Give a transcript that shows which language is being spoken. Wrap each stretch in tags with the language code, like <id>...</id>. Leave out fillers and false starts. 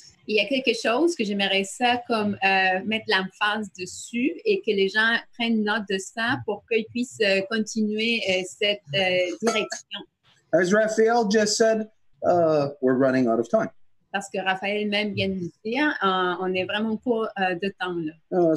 <fr>Il y a quelque chose que j'aimerais ça comme mettre l'emphase dessus et que les gens prennent note de ça pour qu'ils puissent continuer cette direction.</fr> <en>As Raphael just said, we're running out of time.</en> <fr>Parce que Raphaël même vient de le dire, on n'est vraiment pas de temps là.</fr>